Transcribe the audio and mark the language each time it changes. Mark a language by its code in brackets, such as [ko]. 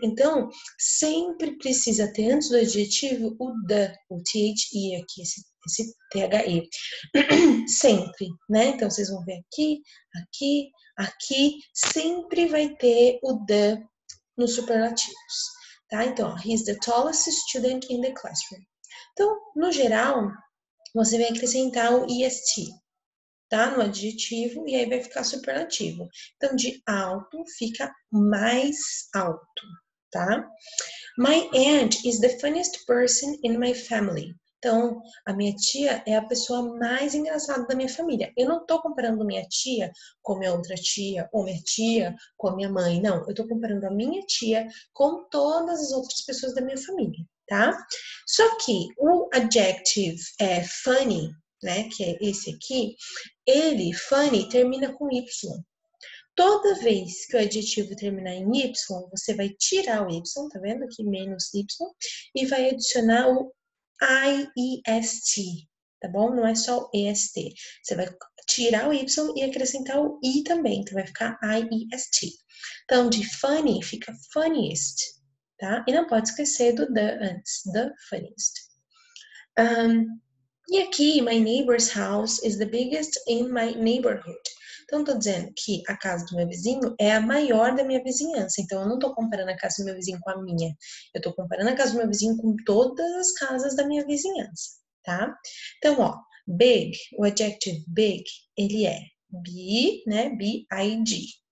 [pt] Então, sempre precisa ter antes do adjetivo o the, o the aqui, esse the. Sempre, né? Então, vocês vão ver aqui, aqui, aqui, sempre vai ter o the nos superlativos, tá? [en] Então, he's the tallest student in the classroom. [pt] Então, no geral, você vai acrescentar o est, tá? No adjetivo, e aí vai ficar superlativo. Então, de alto fica mais alto, tá? [en] My aunt is the funniest person in my family. [pt] Então, a minha tia é a pessoa mais engraçada da minha família. Eu não tô comparando minha tia com minha outra tia, ou minha tia com a minha mãe. Não, eu tô comparando a minha tia com todas as outras pessoas da minha família, tá? Só que o adjective é funny, né, que é esse aqui, ele, funny, termina com Y. Toda vez que o adjetivo terminar em Y, você vai tirar o Y, tá vendo aqui, menos Y, e vai adicionar o IEST, tá bom? Não é só o EST. Você vai tirar o Y e acrescentar o I também, então vai ficar IEST. Então, de funny fica funniest, tá? E não pode esquecer do the antes, the funniest. E aqui, [en] my neighbor's house is the biggest in my neighborhood. [pt] Então, estou dizendo que a casa do meu vizinho é a maior da minha vizinhança. Então, eu não estou comparando a casa do meu vizinho com a minha. Eu estou comparando a casa do meu vizinho com todas as casas da minha vizinhança, tá? Então, ó, big, o adjective big, ele é B, né? B-I-G.